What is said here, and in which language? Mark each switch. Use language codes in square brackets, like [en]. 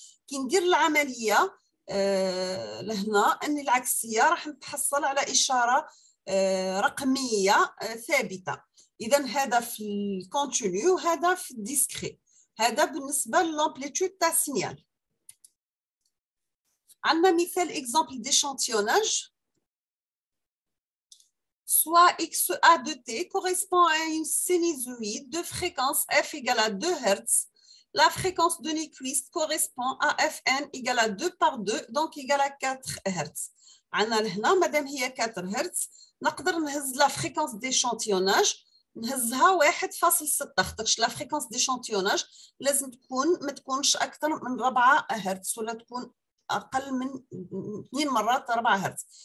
[ar] كي ندير العمليه لهنا اني العكسيه راح نتحصل على اشاره رقميه ثابته. اذا هذا في الكونتينيو وهذا في الديسكري. هذا بالنسبة للامبليتود تاع السينيال. عندنا مثال [fr] exemple d'échantillonnage. Soit XA de T correspond à une sinusoïde de fréquence f égale à 2 Hz. La fréquence de Nyquist correspond à Fn égale à 2 par 2, donc égale à 4 Hz. [ar] عندنا لهنا مادام هي 4 Hz نقدر نهز la fréquence d'échantillonnage نهزها 1.6، خاطرش لا فريكونس ديشانتيوناج لازم ما تكونش اكثر من 4 هرتز ولا تكون اقل من 2 مرات 4 هرتز.